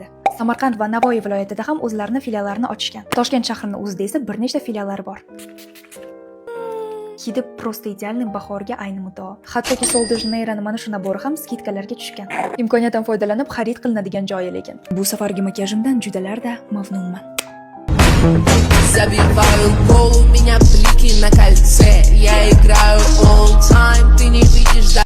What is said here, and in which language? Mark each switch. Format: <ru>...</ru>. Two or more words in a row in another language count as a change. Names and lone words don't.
<uz>Samarqand va Navoiy viloyatida ham o'zlarining filiallarini ochishgan. Toshkent shahrining o'zida esa bir nechta filiallari bor. Hidi</uz> <ru>просто идеальный</ru> <uz>bahorga ayni muddao. Hattoki Sol de Janeironing mana shu nabori ham skidkalarga tushgan. Imkoniyatdan foydalanib xarid qilinadigan joyi lekin. Bu safargi makiyajimdan judalarda mamnunman.</uz> <ru>Забиваю гол, у меня блики на кольце. Я играю</ru> <en>all time,</en> <ru>ты не видишь.</ru>